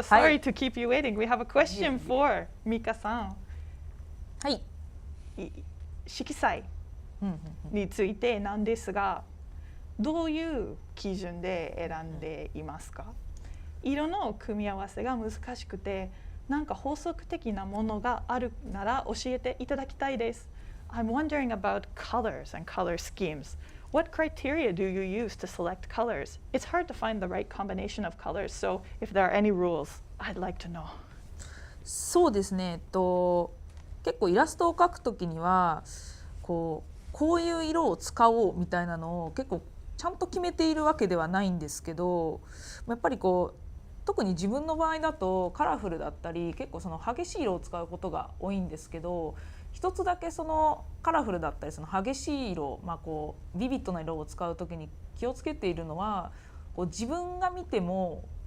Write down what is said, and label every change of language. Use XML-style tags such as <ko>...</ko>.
<en>Sorry to keep you waiting. We have a question for ミカさん。</en> <ja>はい。色彩についてなんですが、どういう基準で選んでいますか？色の組み合わせが難しくて、なんか法則的なものがあるなら教えていただきたいです。</ja> <en>I'm wondering about colors and color schemes. What criteria do you use to select colors? It's hard to find the right combination of colors, so if there are any rules, I'd like to know.</en> <ja>そうですね。結構イラストを描くときにはこういう色を使おうみたいなのを結構ちゃんと決めているわけではないんですけど、やっぱり特に自分の場合だとカラフルだったり結構その激しい色を使うことが多いんですけど、一つだけそのカラフルだったりその激しい色、ビビッドな色を使う時に気をつけているのは、自分が見ても</ja>